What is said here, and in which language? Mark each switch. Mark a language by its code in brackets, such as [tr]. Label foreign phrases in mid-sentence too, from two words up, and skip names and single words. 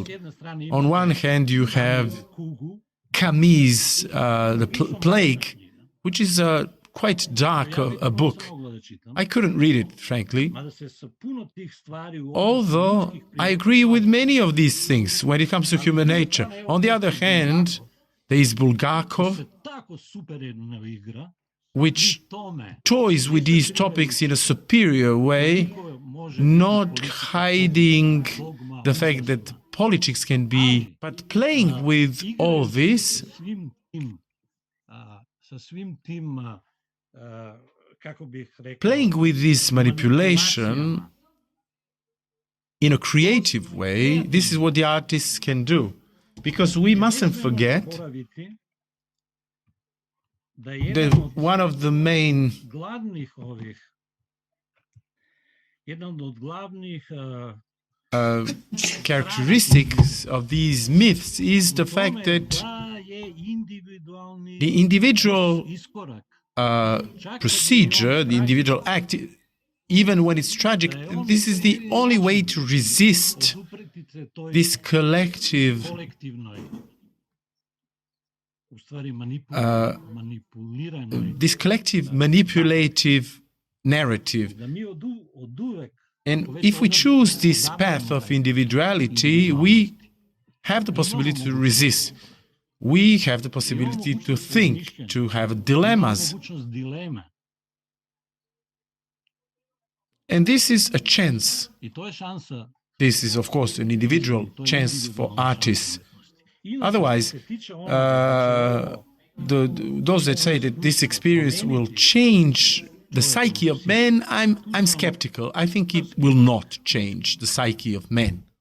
[sr] s jedne strane [en] On one hand, you have [sr] kugu, [en] Camus' The Plague, which is quite dark a book. [sr] mogla da čitam, [en] I couldn't read it, frankly, [sr] mada se sa puno tih stvari u [en] although I agree with many of these things when it comes to human nature. On the other hand, there is Bulgakov, [sr] se tako superno igra [en] which [sr] tome [en] toys with these topics in a superior way, [sr] ko može [en] not hiding the fact that politics can be, but playing with all this, [sr] svim tim sa svim tim kako bih rekao [en] playing with this manipulation in a creative way. This is what the artists can do. Because we mustn't forget [sr] zaboraviti da [en] that one of the main [sr] jedan od glavnih [en] characteristics of these myths is the fact that [sr] da je individualni [en] the individual [sr] iskorak [en] procedure, the individual act, even when it's tragic, this is the only way to resist [sr] odupreti se toj [en] this collective [sr] kolektivnoj u stvari manipuliranoj [en] manipulative narrative. [sr] da mi oduvek [en] And if we choose this path of individuality, we have the possibility to resist. We have the possibility to think, to have dilemmas. [sr] mogućnost dileme [en] And this is a chance. [sr] i to je šansa [en] This is, of course, an individual chance for artists. Otherwise, those that say that this experience will change the psyche of men, I'm skeptical. I think it will not change the psyche of men.